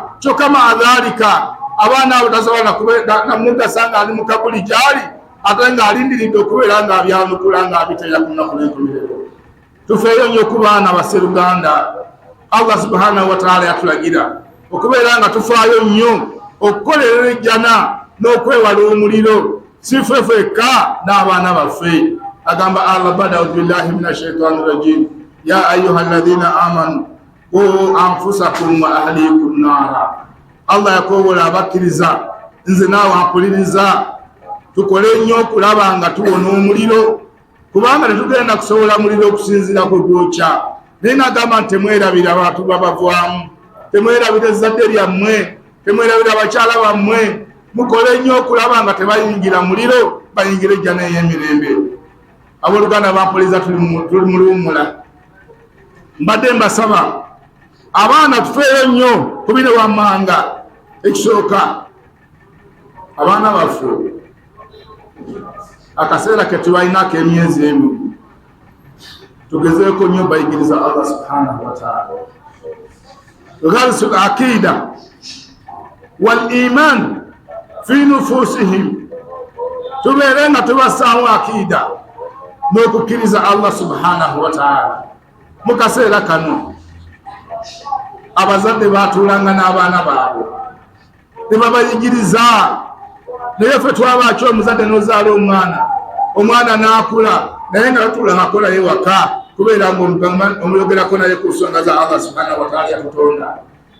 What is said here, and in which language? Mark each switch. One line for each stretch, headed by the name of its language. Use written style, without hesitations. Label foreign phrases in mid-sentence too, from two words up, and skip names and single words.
Ganda: kyokka maadhalika abaana abo tasobola namugasa nga ali mu kabuli gyali, ate ng'alindiridde okubeera ng'abyanukula ng'abiteera ku nnaku n'enkomerero. tufeeyo nnyo ku baana basseruganda. Allah
Arabic: سبحانه وتعالى
Ganda: yatulagira okubeera nga tufaayo nnyo okukolerera ejjana n'okwewala omuliro, si ffe ffekka n'abaana baffe.
Arabic: agamba Allah bada أعوذ بالله من الشيطان الرجيم يا أيها الذين آمنوا قوا أنفسكم وأهليكم نارا.
Ganda: Allah yakobola abakkiriza, nze naawe ampuliriza, tukole nnyo okulaba nga tuwona omuliro, kubanga tetugenda kusobola muliro okusinziira ku gwokya. naye nagamba nti temwerabira abantu babavaamu, temwerabira ezzadde lyammwe, temwerabira abakyala bammwe. mukole nnyo okulaba nga tebayingira muliro, bayingire ejjana ey'emirembe. abooluganda bampuliriza, tuli mu luwummula. mbadde mbasaba abaana tufeeyo nnyo ku bino wammanga. ekisooka abaana baffe akaseera ke tubalinako emyezi emu, tugezeeko nnyo bayigiriza Allah
Arabic: سبحانه وتعالى. غرس العقيدة والإيمان في نفوسهم,
Ganda: tubeere nga tubasaamu akida n'okukkiriza Allah
Arabic: سبحانه وتعالى.
Ganda: mu kaseera kano abazadde batuulanga n'abaana baabwe ne babayigiriza, naye ffe twabaki omuzadde n'ozaala omwana n'akula, naye nga batuula ng'akolayo waka kubeera nga omuyogerako naye ku nsonga za Allah
Arabic: سبحانه وتعالى
Ganda: yatutonda.